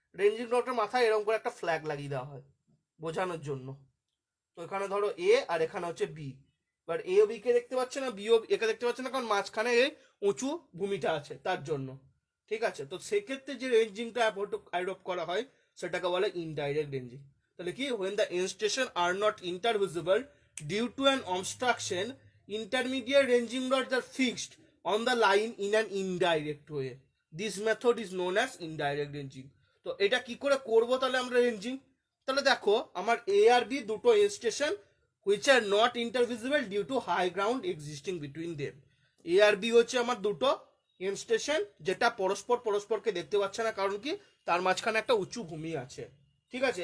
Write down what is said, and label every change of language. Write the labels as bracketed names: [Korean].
[Bangla] Ranging রডের মাথায় এরকম করে একটা ফ্ল্যাগ লাগিয়ে দেওয়া হয় বোঝানোর জন্য। তো এখানে ধরো এ আর এখানে হচ্ছে বি, এবার এ ও বি কে দেখতে পাচ্ছে না, বি ও একে দেখতে পাচ্ছে না, কারণ মাঝখানে এই উঁচু ভূমিটা আছে তার জন্য, ঠিক আছে। তো সেক্ষেত্রে যে রেঞ্জিংটা অ্যাডপ্ট করা হয় সেটাকে বলে ইনডাইরেক্ট রেঞ্জিং। তাহলে কি, [English] when the end station are not intervisible due to an obstruction, intermediate ranging rods are fixed on the line in an indirect way. This method is known as indirect ranging. [Bangla] তো এটা কি করে করব তাহলে আমরা ranging? তাহলে দেখো, আমার এ আর বি দুটো [English] A station which are not intervisible due to high ground existing between them. [Bangla] A আর B হচ্ছে আমার দুটো এম স্টেশন, যেটা পরস্পরকে দেখতে পাচ্ছে না, কারণ কি, তার মাঝখানে একটা উঁচু ভূমি আছে, ঠিক আছে।